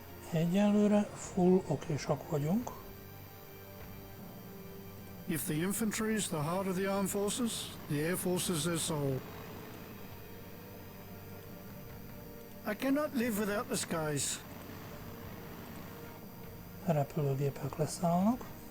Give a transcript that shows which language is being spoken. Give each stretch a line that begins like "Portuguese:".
Hungarian: Egyelőre full okésak vagyunk.
English: If the infantry is the heart of the armed forces, the air force is their soul. I cannot live without the skies.
Hungarian: Repülőgépek leszállnak.